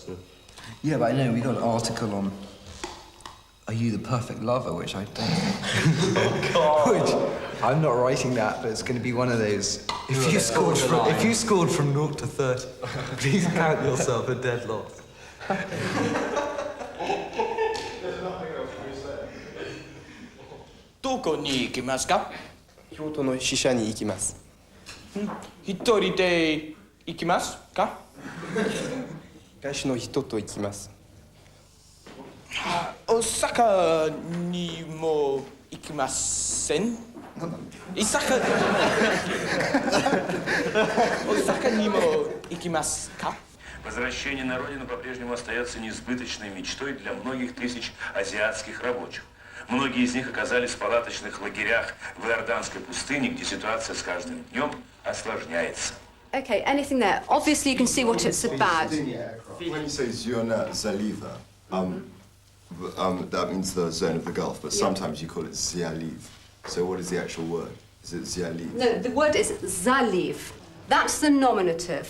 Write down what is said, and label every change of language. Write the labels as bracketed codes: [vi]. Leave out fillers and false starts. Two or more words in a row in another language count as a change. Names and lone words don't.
[en] Yeah, but I know we got an article on. Are you the perfect lover? Which I don't. Oh God! Which I'm not writing that, but it's going to be one of those. If you scored from 0 to 30, please count yourself a dead loss. [ja] どこに行きますか？京都の支社に行きます。一人で行きますか？私の人と行きます。大阪にも行きません。大阪にも行きますか？ [ru] Возвращение на родину по-прежнему остается несбыточной мечтой для многих тысяч азиатских рабочих. Многие из них оказались в палаточных лагерях в Иорданской пустыне, где ситуация с каждым днем осложняется. [en] Okay, anything there? Obviously, you can see what it's about. When he says [ru] Йона залива, [en] That means the zone of the Gulf, but sometimes you call it Zialiv. So what is the actual word? Is it Zialiv? No, the word is Zaliv. That's the nominative.